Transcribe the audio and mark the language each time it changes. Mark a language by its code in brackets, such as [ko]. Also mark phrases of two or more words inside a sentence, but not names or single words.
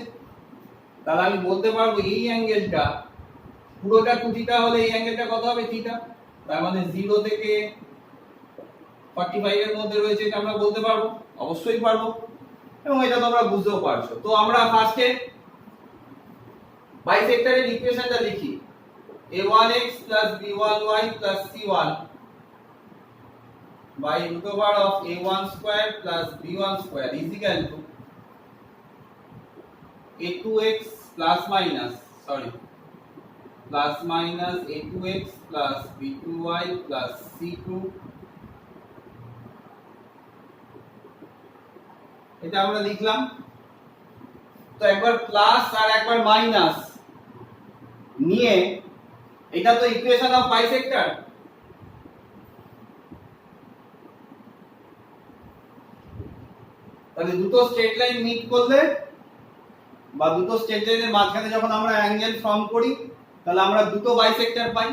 [bn] তাহলে আমি বলতে পারবো এই অ্যাঙ্গেলটা পুরোটা 2 থিটা হলে এই অ্যাঙ্গেলটা কত হবে থিটা, তার মানে 0 থেকে 45 এর মধ্যে রয়েছে, এটা আমরা বলতে পারবো, অবশ্যই পারবো, এবং এটা তোমরা বুঝতেও পারছো। তো আমরা ফার্স্টে বাইসেক্টরের ইকুয়েশনটা লিখি, [en] a1x plus b1y plus c1 by root over of a1 square plus b1 square is equal to a2x plus minus a2x plus b2y plus c2, [bn] এটা আমরা লিখলাম। তো একবার প্লাস আর একবার মাইনাস নিয়ে এটা তো [en] equation of bisector, [bn] তাহলে দুটো [en] straight line [bn] মিট করলে বা দুটো [en] straight line [bn] মাঝখানে যখন আমরা [en] angle form [bn] করি তাহলে আমরা দুটো বাইসেক্টর পাই।